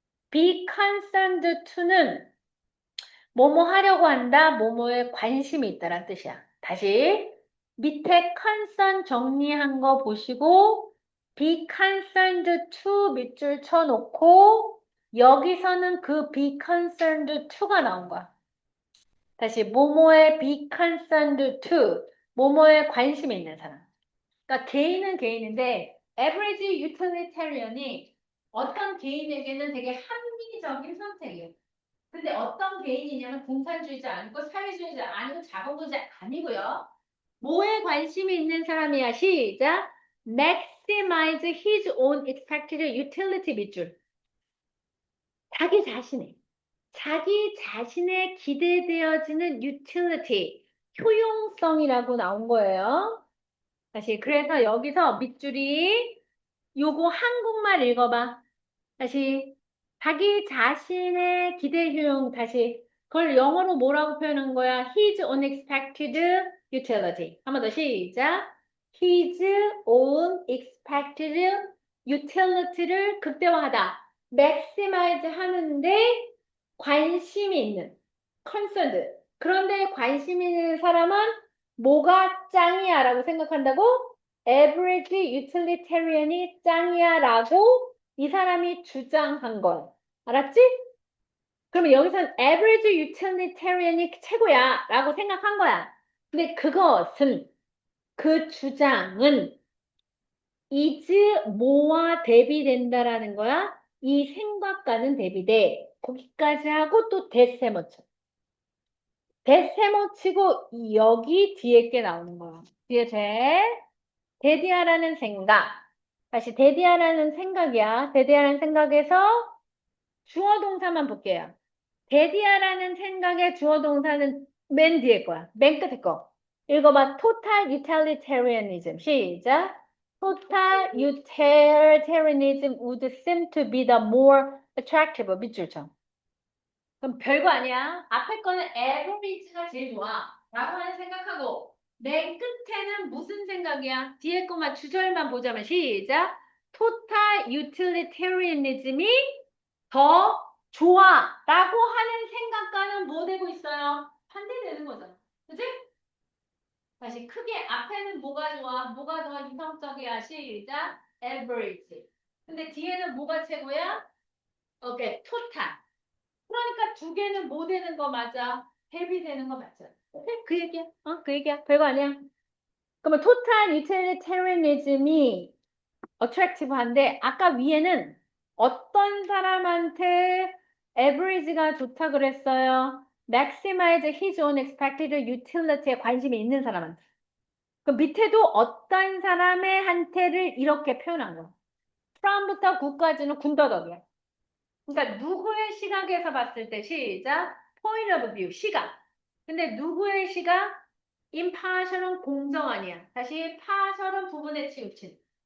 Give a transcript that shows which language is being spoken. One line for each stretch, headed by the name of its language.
English: be concerned to
Korean: 는 뭐뭐 하려고 한다, 뭐뭐에 관심이 있다란 뜻이야. 다시 밑에 concern 정리한 거 보시고
English: be concerned to
Korean: 밑줄 쳐놓고 여기서는 그 be concerned to가 나온 거야. 다시 뭐뭐에
English: be concerned to.
Korean: 뭐뭐에 관심이 있는 사람. 그러니까 개인은 개인인데
English: average utilitarian
Korean: 이 어떤 개인에게는 되게 합리적인 선택이에요. 근데 어떤 개인이냐면 공산주의자 아니고 사회주의자 아니고 자본주의자 아니고요. 뭐에 관심이 있는 사람이야? 시작.
English: maximize his own expected utility
Korean: 밑줄. 자기 자신의 기대되어지는 utility, 효용성이라고 나온 거예요. 다시, 그래서 여기서 밑줄이 요거 한국말 읽어봐. 다시, 자기 자신의 기대 효용, 다시, 그걸 영어로 뭐라고 표현한 거야?
English: His unexpected utility.
Korean: 한 번 더 시작.
English: His own expected utility
Korean: 를 극대화하다. maximize 하는데 관심이 있는, concerned. 그런데 관심 있는 사람은 뭐가 짱이야 라고 생각한다고?
English: average utilitarian
Korean: 이 짱이야 라고 이 사람이 주장한 건. 알았지? 그러면 여기선
English: average utilitarian
Korean: 이 최고야 라고 생각한 거야. 근데 그것은, 그 주장은 is 뭐와 대비된다라는 거야? 이 생각과는 대비돼. 거기까지 하고 또 대세모 쳐. 대세모 치고 여기 뒤에 게 나오는 거야. 뒤에 대디아라는 생각. 다시 대디아라는 생각이야. 대디아라는 생각에서 주어 동사만 볼게요. 대디아라는 생각의 주어 동사는 맨 뒤에 거야. 맨 끝에 거. 읽어봐.
English: total utilitarianism.
Korean: 시작.
English: total utilitarianism would seem to be the more attractive.
Korean: 밑줄 쳐. 그럼 별거 아니야. 앞에 거는 average가 제일 좋아. 라고 하는 생각하고 맨 끝에는 무슨 생각이야? 뒤에 거만 주절만 보자면 시작.
English: total utilitarianism
Korean: 이 더 좋아 라고 하는 생각과는 뭐 되고 있어요? 반대되는 거잖아. 그치? 다시 크게 앞에는 뭐가 좋아? 뭐가 더 이성적이야? 시작. average. 근데 뒤에는 뭐가 최고야? 오케이. total. 그러니까 두 개는 뭐 되는 거 맞아? 대비되는 거 맞아. 오케이? 그 얘기야. 그 얘기야. 별거 아니야. 그러면
English: total utilitarianism
Korean: 이 attractive한데 아까 위에는 어떤 사람한테 average가 좋다 그랬어요?
English: maximize his own expected utility
Korean: 에 관심이 있는 사람한테. 그 밑에도 어떤 사람의 한테를 이렇게 표현한 거야. from부터 구까지는 군더더기야. 그러니까 누구의 시각에서 봤을 때 시작
English: point of view
Korean: 시각. 근데 누구의 시각? impartial은 공정 아니야. 다시 partial은 부분에 치우친.